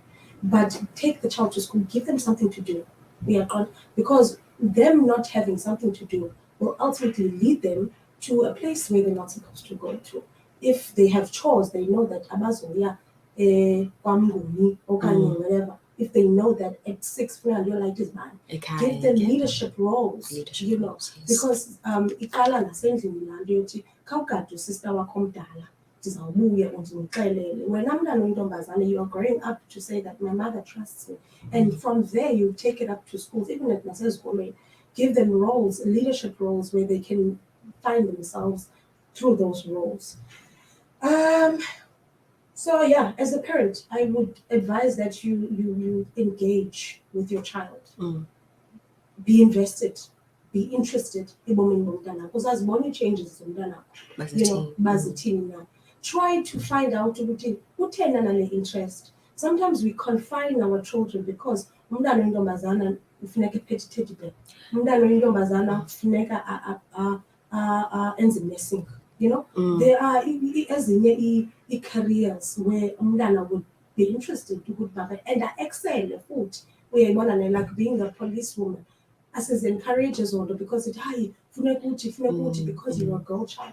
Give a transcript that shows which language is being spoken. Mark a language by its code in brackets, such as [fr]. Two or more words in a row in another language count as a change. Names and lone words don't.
[en] But take the child to school, give them something to do. Because them not having something to do will ultimately lead them to a place where they're not supposed to go to. If they have chores, they know that or whatever. If they know that at 6 your light is bad, give them leadership roles. [xh] Because iqala nasendlini laa nto yothi khawugade usista wakho omdala ndizawubuya ndimxelele. Wena mntana oyintombazane, [en] you are growing up to say that my mother trusts me, and from there you take it up to schools, even at nasezikolweni. Give them roles, leadership roles, where they can find themselves through those roles. So yeah, as a parent, I would advise that you engage with your child. Be invested, be interested in because as money changes, try to find out who interest. Sometimes we confine our children because [xh] ufuneka iphethe [en] teddy bear. [xh] Umntana oyintombazana ufuneka enze messing. [en] There are ezinye careers where umntana would be interested to and excel futhi. Like being a policewoman. As encourages older because because you're a girl child.